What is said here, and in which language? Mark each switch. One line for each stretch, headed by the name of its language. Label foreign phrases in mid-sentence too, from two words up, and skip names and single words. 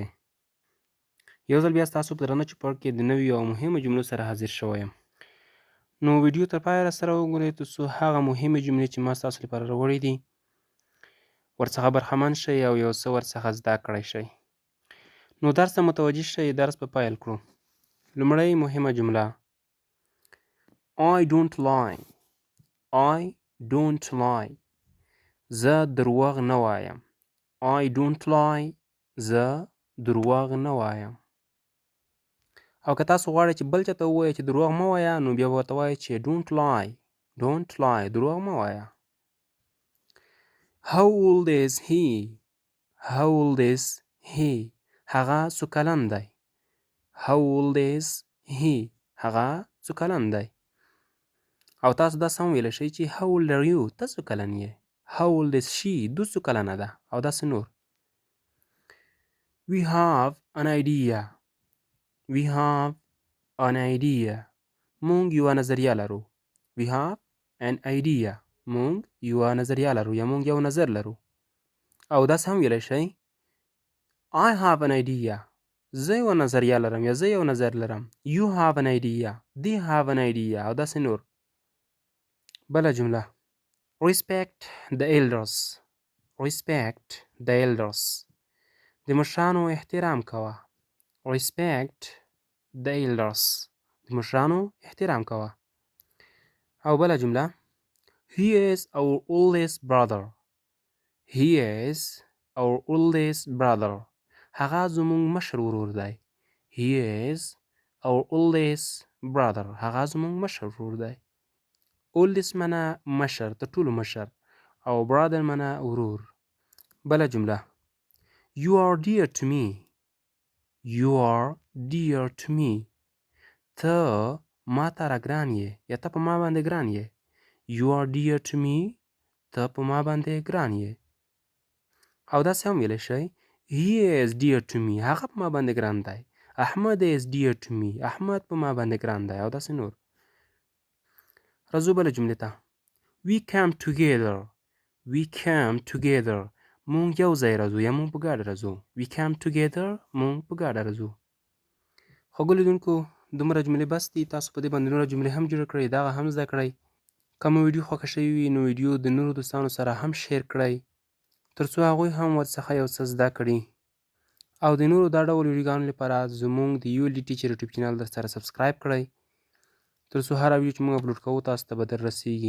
Pashto: یو ځل بیا ستاسو په درانه چوپړ کې د نویو او مهمو جملو سره حاضر شوی یم. نو ویډیو تر پایه راسره وګورئ ترڅو هغه مهمې جملې چې ما ستاسو لپاره راوړې دي ورڅخه برخمن شئ او یو څه ورڅخه زده کړی شئ. نو درس ته متوجه شئ، درس په پیل کړو. لومړی مهمه جمله
English: I don't lie. I don't lie.
Pashto: زه دروغ نه وایم.
English: I don't lie.
Pashto: زه دروغ نه وایم. او که تاسو غواړئ چې بل چاته ووایئ چې دروغ مه وایه، نو بیا به ورته وایئ چې
English: don't lie. Don't lie.
Pashto: دروغ مه وایه.
English: How old is he? How old is he?
Pashto: هغه څو کلن دی.
English: How old is he?
Pashto: هغه څو کلن دی. او تاسو دا سم ویلی شئ چې
English: how old are you?
Pashto: ته څو کلن یې.
English: How old is she?
Pashto: دوی څو کلنه ده. او داسې نور.
English: We have an idea. We have an idea.
Pashto: مونږ یوه نظریه لرو.
English: We have an idea.
Pashto: مونږ یوه نظریه لرو یا مونږ یو نظر لرو. او داسې هم ویلی شئ
English: I have an idea.
Pashto: زه یوه نظریه لرم یا زه یو نظر لرم.
English: You have an idea. They have an idea.
Pashto: او داسې نور. بله جمله
English: Respect the elders. Respect the elders.
Pashto: د مشرانو احترام کوه.
English: Respect the elders.
Pashto: د مشرانو احترام کوه. او بله جمله
English: He is our oldest brother. He is our oldest brother.
Pashto: هغه زموږ مشر ورور دی.
English: He is our oldest brother.
Pashto: هغه زموږ مشر ورور دی. oldest منه مشر، تر ټولو مشر، او brother منه ورور. بله جمله
English: You are dear to me. You are dear to me.
Pashto: ته ما ته را ګران یې یا ته په ما باندې ګران یې.
English: You are dear to me.
Pashto: ته په ما باندې ګران یې. او داسې هم ویلی شئ
English: He is dear to me.
Pashto: هغه په ما باندې ګران دی. احمد
English: is dear to me.
Pashto: احمد په ما باندې ګران دی. او داسې نور. راځو بله جملې ته.
English: We came together. We came together.
Pashto: مونږ یو ځای راځو یا مونږ په ګډه راځو.
English: We came together.
Pashto: مونږ په ګډه راځو. خوږو لیدونکو، دومره جملې بس دي. تاسو په دې باندې نوره جملې هم جوړه کړئ، دغه هم زده کړئ. که مو ویډیو خوښه شوې وي نو ویډیو د نورو دوستانو سره هم شیر کړئ ترڅو هغوی هم ورڅخه یو څه زده کړي. او د نورو دا ډول ویډیوګانو لپاره زموږ د ULD ټیچر یوټیوب چینل در سره سبسکرایب کړئ ترڅو هره ویډیو چې موږ اپلوډ کوو تاسو ته به در رسیږي.